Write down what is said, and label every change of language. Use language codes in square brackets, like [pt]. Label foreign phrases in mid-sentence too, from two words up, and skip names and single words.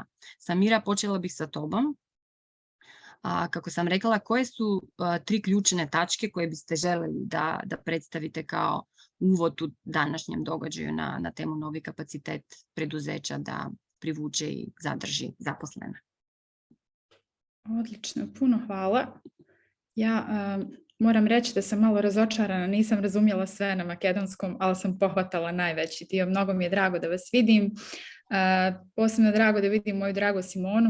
[sr] Самира, почела бих со тобом. Како сам рекала, кои су 3 клучни тачки кои бисте желели да представите као увод у данашњем догаѓају на тему нови капацитет предузеќа да привуче и задржи запослена? [bs] Odlično, puno hvala. Ja moram reći da sam malo razočarana, nisam razumjela sve na makedonskom, ali sam pohvatala najveći dio. Mnogo mi je drago da vas vidim. Posebno drago da vidim moju dragu Simonu.